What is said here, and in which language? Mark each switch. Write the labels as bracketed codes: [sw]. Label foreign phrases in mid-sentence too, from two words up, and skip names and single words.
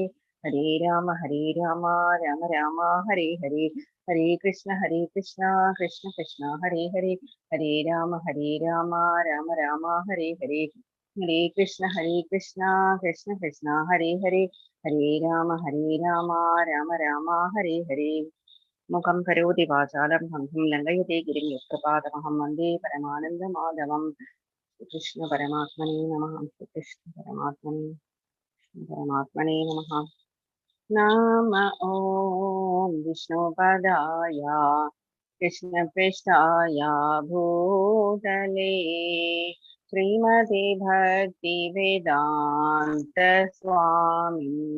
[sa] ഹരേ രാമ രാമ രാമ ഹരേ ഹരേ. ഹരേ കൃഷ്ണ കൃഷ്ണ കൃഷ്ണ ഹരേ ഹരേ. ഹരേ രാമ രാമ രാമ ഹരേ ഹരേ. ഹരേ കൃഷ്ണ കൃഷ്ണ കൃഷ്ണ ഹരേ ഹരേ. ഹരേ രാമ രാമ ഹരേ ഹരേ. മുഖം കരോതി വാചാലം ഹംസം ലംഘയത്തെ ഗിരിം യുക്തപാദമഹം വന്ദേ പരമാനന്ദമാധവം. കൃഷ്ണ പരമാത്മനേ നമഃ. കൃഷ്ണ പരമാത്മനേ നമഃ. നമ ഓം വിഷ്ണുപദായ കൃഷ്ണപൃഷ്ഠായ ഭൂതലേ ശ്രീമതി ഭക്തി വേദാന്ത സ്വാമി